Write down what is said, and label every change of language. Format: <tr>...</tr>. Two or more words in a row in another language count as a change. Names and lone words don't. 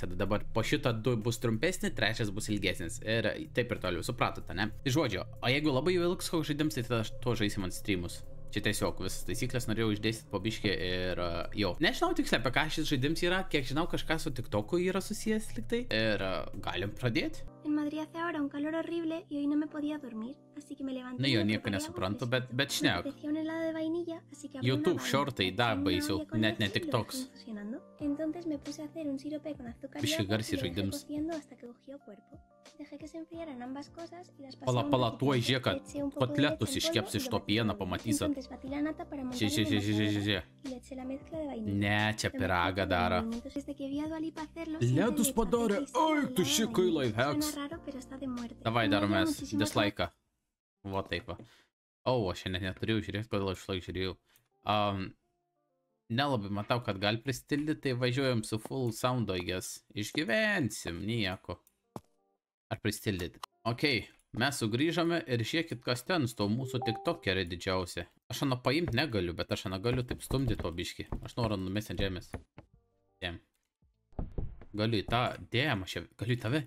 <lt>Tada dabar po šito 2 bus trumpesni, trečias bus ilgesnis. Ir taip ir toliau, supratote, ne? Tai žodžiu, o jeigu labai ilgs koks žaidimas, tai tada to žaisim ant streamus. Čia tiesiog visas taisyklės norėjau išdėstyti po biškį ir jau. Nežinau tiksliai, apie ką šis žaidimas yra, kiek žinau, kažkas su TikToku yra susijęs liktai. Ir galim pradėti.</lt> <es>En Madrid hace ahora un calor horrible y hoy no me podía dormir, así que me levanté.</es> <lt>Na jo, nieko nesuprantu, bet šnek.</lt> <es>Un helado de vainilla, así que</es> <lt>YouTube shortai dar baisiau, net ne TikToks.</lt> <es>Entonces me puse a hacer un sirope con azúcar y agua y lo dejé cociendo hasta que cogió cuerpo. Dejé que se enfriaran ambas cosas y las pasé</es> <lt>Pala, tuoj žiūrėk, kad kotletus iškeps iš to pieno, pamatysit. Žiūrėk. Ne, čia piragą daro. Ledus padarė, oi, tu šikai lifehacks. Davai daromės dislike'ą. Va taip. O, aš šiandien neturėjau žiūrėti, kodėl aš laik žiūrėjau. Nelabai matau, kad gali pristildyti, tai važiuojam su</lt> <en>full sound, I guess.</en> <lt>Išgyvensim, nieko. Ar pristildyti? Ok, mes sugrįžome ir žiūrėkit, kas ten su to mūsų tiktokerį didžiausia. Aš ją paimti negaliu, bet aš ją galiu taip stumdyti to biškį. Aš noriu numesti ant žemės. Dėm. Galiu į tą, dėm, aš galiu į tave?</lt>